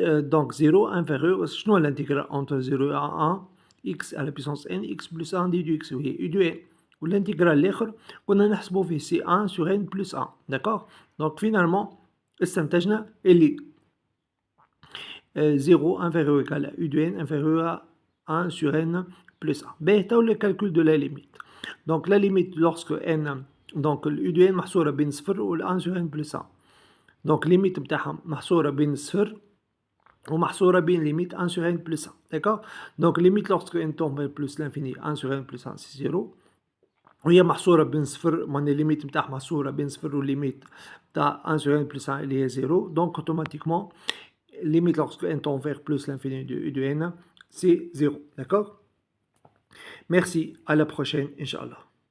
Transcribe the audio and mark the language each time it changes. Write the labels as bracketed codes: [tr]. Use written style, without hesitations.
[fr] Donc 0 inférieur, [ar] شنو [fr] l'intégrale entre 0 et 1, x à la puissance n, x plus 1 déduit x, oui, u de n. [ar] والانتجرال الاخر كنا نحسبو فيه سي [fr] 1 sur n plus 1, d'accord. donc finalement [ar] استنتجنا اللي [fr] 0 inférieur égal à u de n inférieur à 1 sur n plus 1. [ar] باهي تو [fr] le calcul de la limite. donc la limite lorsque n donc u de n [ar] محصورة بين 0 و [fr] 1 sur n plus 1. donc limite [ar] بتاعها محصورة بين 0 ومحصورة بين [fr] limite 1 sur n plus 1, d'accord. donc limite lorsque n tombe vers plus l'infini 1 sur n plus 1 c'est 0. [ar] وهي محصورة بين صفر معناها الليميت نتاعها محصورة بين صفر والليميت نتاع [fr] 1 sur n plus 1 [ar] اللي هي 0. [fr] donc automatiquement limite lorsque n tend vers plus l'infini de n c'est 0, d'accord. merci à la prochaine Inch'Allah.